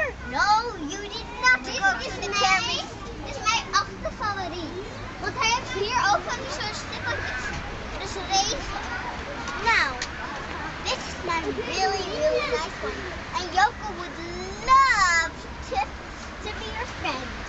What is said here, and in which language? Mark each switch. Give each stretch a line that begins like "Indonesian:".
English: No, you did not go to the camera.
Dutch: Dit is mijn achterfavoriet. Want hij heeft hier ook van die zo'n stippeltjes. Dus regen.
English: Now, this is my really, really nice one. And Yoko would love to be your friend.